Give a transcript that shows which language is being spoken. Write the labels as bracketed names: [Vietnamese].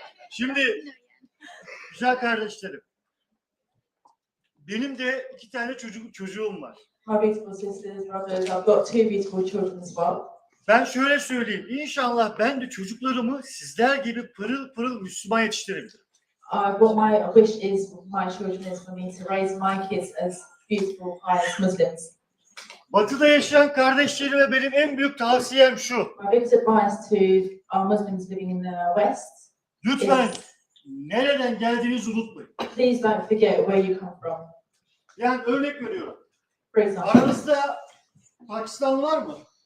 [Turkish] Şimdi güzel kardeşlerim. Benim de 2 tane çocuğum var. [English] My beautiful sisters, brothers, I've got 2 beautiful children as well. [Turkish] Ben şöyle söyleyeyim. İnşallah ben de çocuklarımı sizler gibi pırıl pırıl Müslüman yetiştirebilirim. [English] What my wish is, my children is for me to raise my kids as beautiful, pious Muslims. [Turkish] Batı'da yaşayan kardeşlerime benim en büyük tavsiyem şu. [English] My biggest advice to our Muslims living in the West, [Turkish] Lütfen nereden geldiğinizi unutmayın. [English] please don't forget where you come from. [Turkish] Yani örnek veriyorum. [English] For example, [Turkish] Aranızda Pakistan var mı?